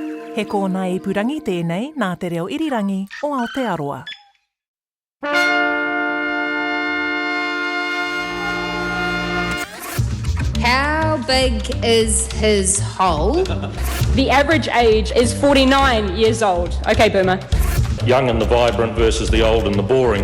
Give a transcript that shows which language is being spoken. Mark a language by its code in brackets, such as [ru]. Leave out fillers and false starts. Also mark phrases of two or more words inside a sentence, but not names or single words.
[mi] He kōna ipurangi tēnei nā te reo irirangi o Aotearoa. [en] How big is his hole? The average age is 49 years old. Okay, Boomer. Young and the vibrant versus the old and the boring.